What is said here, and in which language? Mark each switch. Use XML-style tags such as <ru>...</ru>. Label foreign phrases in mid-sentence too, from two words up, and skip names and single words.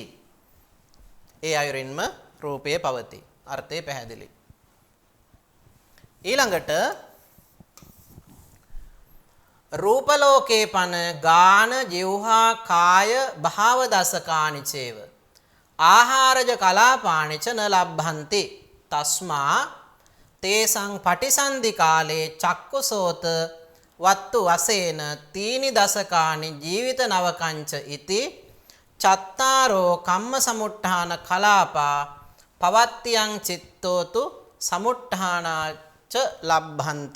<si>ඒ අයුරින්ම රූපය පවති. අර්ථය පැහැදිලි. ඊළඟට</si> <pi>රූප ලෝකේ පන ගාන ජීවහා කාය භාව දසකානිචේව ආහාරජ කලාපානිච න ලබ්භන්ති තස්මා තේසං පටිසන්ධි කාලේ චක්කුසෝත වත්තු වසේන තීනි දසකානි ජීවිත නවකංච ඉති චත්තාරෝ කම්ම සමුට්ඨාන කලාපා පවත්තියං චිත්තෝතු සමුට්ඨානාච ලබ්භන්ති.</pi>